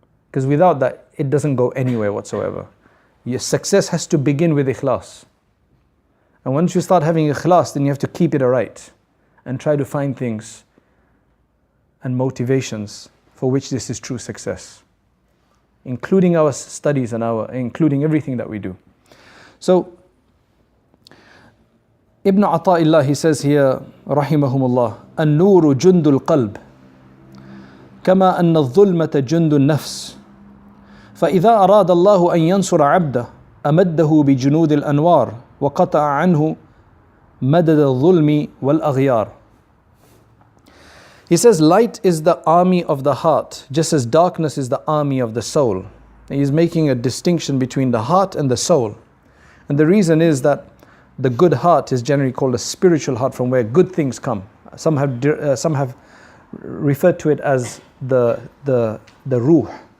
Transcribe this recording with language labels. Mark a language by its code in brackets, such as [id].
[en] Because without that, it doesn't go anywhere whatsoever. Your success has to begin with ikhlas. And once you start having ikhlas, then you have to keep it aright and try to find things and motivations for which this is true success, including our studies and including everything that we do. So Ibn Ata'illah, he says here, [ar] rahimahumullah, النور جند القلب كما أن الظلمة جند النفس فإذا أراد الله أن ينصر عبده أمده بجنود الأنوار وقطع عنه مدد الظلم والأغيار. [en] He says light is the army of the heart, just as darkness is the army of the soul. And he's making a distinction between the heart and the soul. And the reason is that the good heart is generally called a spiritual heart, from where good things come. Some have referred to it as the ruh.